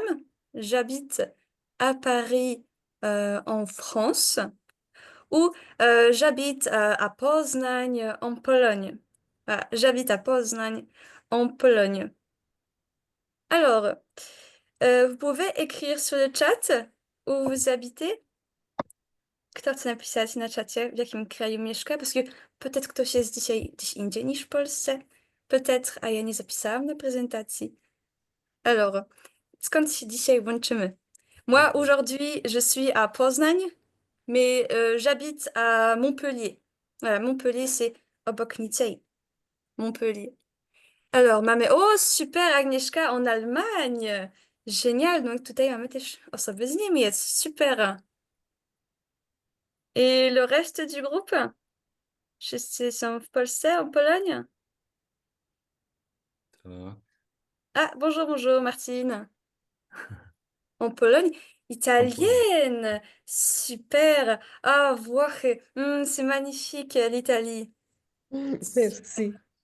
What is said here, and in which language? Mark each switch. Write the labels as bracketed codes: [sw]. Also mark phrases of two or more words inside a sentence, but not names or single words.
[fr] J'habite à Paris, en France, ou j'habite à Poznań, en Pologne. Voilà, j'habite à Poznań, en Pologne. Alors, vous pouvez écrire sur le chat où vous habitez. [pl] Kto chce napisać na czacie, w jakim kraju mieszka? [fr] Parce que peut-être [pl] ktoś jest dzisiaj gdzieś indziej niż w Polsce. Peut-être, a ja nie zapisałam na prezentacji. Alors, skąd się dzisiaj łączymy? [fr] Moi, aujourd'hui, je suis à Poznań, mais j'habite à Montpellier. Voilà, Montpellier, c'est [pl] obok Nicei. [fr] Montpellier. [pl] Alors, mamy... O, super, Agnieszka, [fr] en Allemagne! Génial, donc [pl] tutaj mamy też osoby z Niemiec. Super! [fr] Et le reste du groupe? [pl] Wszyscy są w Polsce, [fr] en Pologne? Ça va? Ah, bonjour, bonjour, Martine. En Pologne? En Pologne. Italienne! Super! Ah, Włochy! C'est magnifique, l'Italie. Merci.